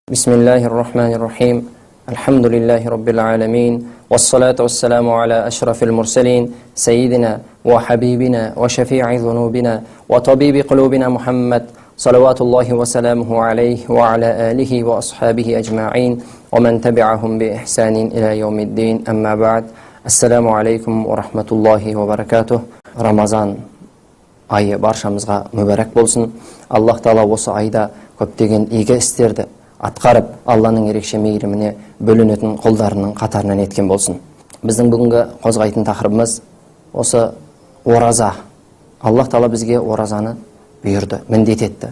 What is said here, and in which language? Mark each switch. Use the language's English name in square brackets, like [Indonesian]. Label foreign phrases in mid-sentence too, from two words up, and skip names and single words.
[Arabic] بسم الله الرحمن الرحيم الحمد لله رب العالمين والصلاة والسلام على أشرف المرسلين سيدنا وحبيبنا وشفيع ذنوبنا وطبيب قلوبنا محمد صلوات الله وسلامه عليه وعلى آله وأصحابه أجمعين ومن تبعهم بإحسان إلى يوم الدين أما بعد السلام عليكم ورحمة الله وبركاته رمضان [Kazakh] айы баршамызға мүбәрәк болсын. Аллах Таала осы айда көптеген игі істерді атқарып, Алланың ерекше мейіріміне бөлінетін құлдарының қатарынан еткен болсын. Біздің бүгінгі қозғайтын тақырыбымыз осы ораза. Аллах Таала бізге оразаны бұйырды, міндет етті.